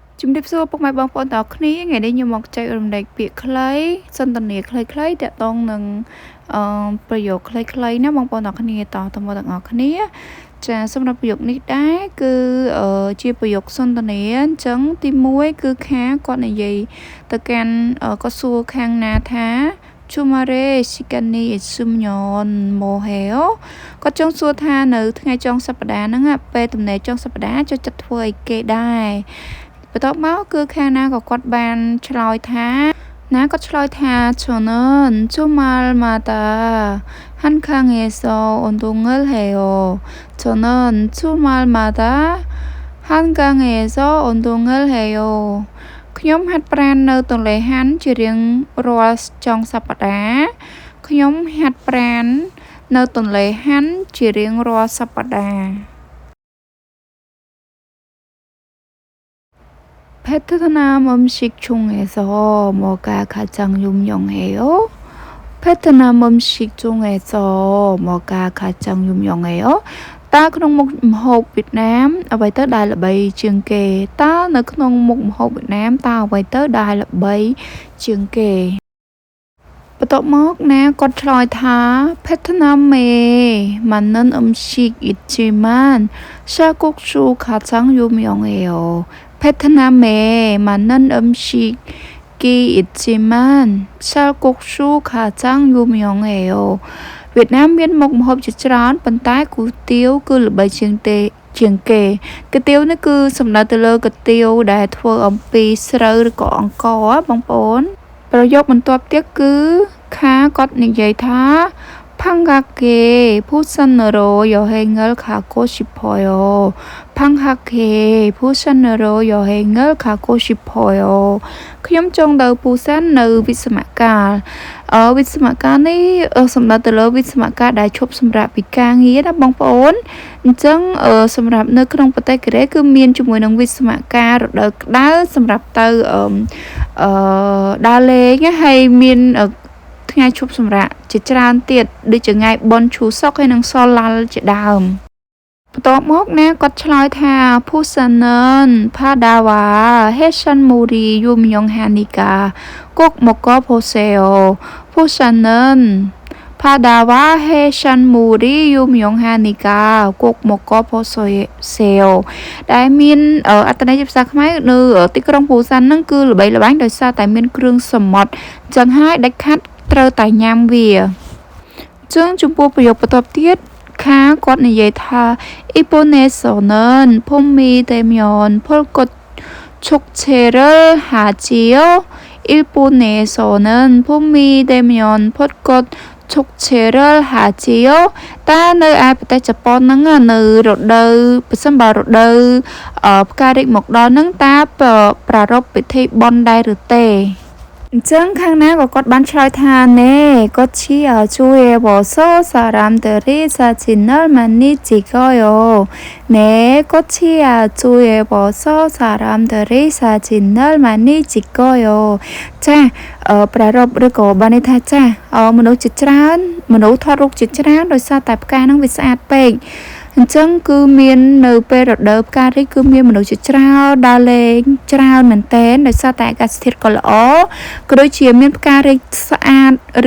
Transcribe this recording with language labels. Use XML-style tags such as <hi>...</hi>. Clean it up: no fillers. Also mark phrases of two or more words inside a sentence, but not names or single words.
<km>ជំរាបសួរពុកម៉ែបងប្អូនទាំងអស់គ្នាថ្ងៃនេះខ្ញុំមកចែករំលែកពាក្យខ្លីសន្ទនាខ្លីៗទាក់ទងនឹងប្រយោគខ្លីៗណាបងប្អូនទាំងអស់គ្នាតទៅមកទាំងអស់គ្នាចាសម្រាប់ប្រយោគនេះដែរគឺជាប្រយោគសន្ទនាអញ្ចឹងទី1គឺខាគាត់និយាយទៅកាន់គាត់សួរខាងណាថា</km> <ko>주말에 시간이 있으면 뭐 해요?</ko> <km>គាត់ចង់សួរថានៅថ្ងៃចុងសប្តាហ៍ហ្នឹងពេលទំនេរចុងសប្តាហ៍ចូលចិត្តធ្វើអីគេដែរបន្ទាប់មកគឺខាងណាក៏គាត់បានឆ្លើយថាណាគាត់ឆ្លើយថា</km> <ko>저는 주말마다 한강에서 운동을 해요. 저는 주말마다 한강에서 운동을 해요.</ko> <km>ខ្ញុំហាត់ប្រាណនៅទន្លេហាន់ជារៀងរាល់ចុងសប្តាហ៍ខ្ញុំហាត់ប្រាណនៅទន្លេហាន់ជារៀងរាល់សប្តាហ៍</km> <ko>베트남 음식 중에서 뭐가 가장 유명해요? 베트남 음식 중에서 뭐가 가장 유명해요?</ko> <km>តើក្នុងមុខម្ហូបវៀតណាមអ្វីទៅដែលល្បីជាងគេតើនៅក្នុងមុខម្ហូបវៀតណាមតើអ្វីទៅដែលល្បីជាងគេបន្ទាប់មកណាគាត់ឆ្លើយថា</km> <ko>베트남에 맞는 음식 있지만 쌀국수 가장 유명해요. 베트남에 맞는 음식이 있지만 쌀국수 가장 유명해요.</ko> <km>វៀតណាមមានមុខម្ហូបជាច្រើនប៉ុន្តែគុយទាវគឺល្បីជាងគេគុយទាវនេះគឺសំដៅទៅលើគុយទាវដែលធ្វើអំពីស្រូវឬក៏អង្ករបងប្អូនប្រយោគបន្ទាប់ទៀតគឺខាគាត់និយាយថា</km> <ko>방학에 부산으로 여행을 가고 싶어요. 방학에 부산으로 여행을 가고 싶어요.</ko> <km>ខ្ញុំចង់ទៅពូសាននៅវិស្សមកាលវិស្សមកាលនេះសំដៅទៅលើវិស្សមកាលដែលឈប់សម្រាកពីការងារណាបងប្អូនអញ្ចឹងសម្រាប់នៅក្នុងប្រទេសកូរ៉េគឺមានជាមួយនឹងវិស្សមកាលរដូវក្តៅសម្រាប់ទៅ ដើរលេងហើយមានថ្ងៃឈប់សម្រាកជាច្រើនទៀតដូចជាថ្ងៃបុណ្យឈូសុកហើយនិងសឡាល់ជាដើមបន្ទាប់មកណាគាត់ឆ្លើយថា</km> <ko>부산은 바다와 해산물이 유명하니까 꼭 먹어보세요. 부산은 바다와 해산물이 유명하니까 꼭 먹어보세요.</ko> <km>ដែលមានអត្ថន័យជាភាសាខ្មែរនៅទីក្រុងពូសានហ្នឹងគឺល្បីល្បាញដោយសារតែមានគ្រឿងសមុទ្រអញ្ចឹងហើយដាច់ខាត់ត្រូវតែញ៉ាំវាចឹងចំពោះប្រយោគបន្ទាប់ទៀតខាគាត់និយាយថា</km> <ko>일본에서는 봄이 되면 벚꽃 축제를 하지요. 일본에서는 봄이 되면 벚꽃 축제를 하지요.</ko> <km>តើនៅឯប្រទេសជប៉ុនហ្នឹងនៅរដូវប្រសិនបើរដូវផ្ការីកមកដល់ហ្នឹងតើប្រារព្ធពិធីបុណ្យដែរឬទេអញ្ចឹងខាងណាក៏គាត់បានឆ្លើយថាណែ</km> <ko>꽃이 아주 예뻐서 사람들이 사진을 많이 찍어요. 네, 꽃이 아주 예뻐서 사람들이 사진을 많이 찍어요.</ko> <km>ចាប្រារព្ធឬក៏បានន័យថាចាមនុស្សជាច្រើនមនុស្សថតរូបជាច្រើនដោយសារតែផ្កាហ្នឹងវាស្អាតពេកអញ្ចឹងគឺមាននៅពេលរដូវផ្ការីកគឺ មានមនុស្សជាច្រើនដើរលេងច្រើនមែនទែនដោយសារតែអាកាសធាតុក៏ល្អក៏ដូចជាមានផ្ការីកស្អាតរី</km>